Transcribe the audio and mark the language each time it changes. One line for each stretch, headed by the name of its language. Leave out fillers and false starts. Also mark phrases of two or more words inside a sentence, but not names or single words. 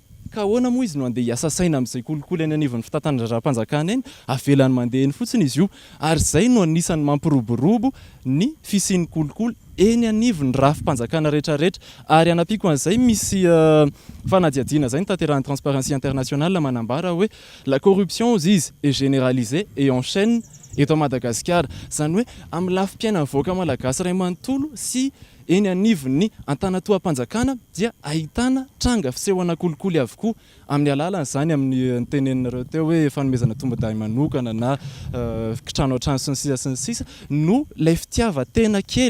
Malagasy: Ka ahoana moa izy no andeha hiasa saina amin'izay kolikoly any anivon'ny fitantanana raharaham-panjakana eny, avelany mandeha eny fotsiny izy io. Ary izay no anisan'ny mampiroborobo ny fisian'ny kolikoly eny anivon'ny rafim-panjakana rehetrarehetra. Ary anapiko an'izay misy fanadihadiana izay ny tanterahan'ny Transparency International manambara hoe
French: la corruption
Malagasy: izy
French: est généralisée et en chaîne
Malagasy: eto Madagascar. Zany hoe amin'ny lafim-piainan'ny vahoaka malagasy ray manontolo sy eny anivon'ny antanatoham-panjakana dia ahitana tranga fisehoana kolikoly avokoa amin'ny alalan'izany amin'ny teneninareo teo hoe fanomezana tomba-day manokana na trano an-trano sy ny sisa no ilay fitiavan-tena kely.